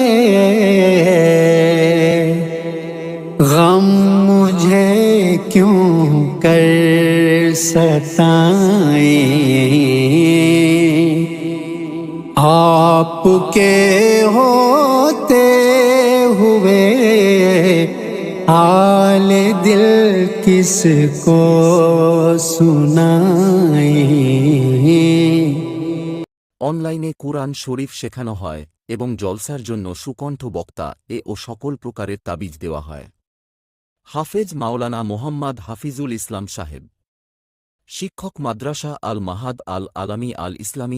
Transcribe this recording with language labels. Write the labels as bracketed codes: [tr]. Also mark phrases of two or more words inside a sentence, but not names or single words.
[ur] غم مجھے کیوں کر ستائیں، آپ کے ہوتے ہوئے حال دل کس کو سنائیں۔ [bn] অনলাইনে কুরআন শরীফ শেখানো হয় এবং জলসার জন্য সুকণ্ঠ বক্তা ও সকল প্রকারের তাবিজ দেওয়া হয়। হাফেজ মাওলানা মোহাম্মদ হাফিজুল ইসলাম সাহেব, শিক্ষক মাদ্রাসা আল মাহাদ আল আলামী আল ইসলামী।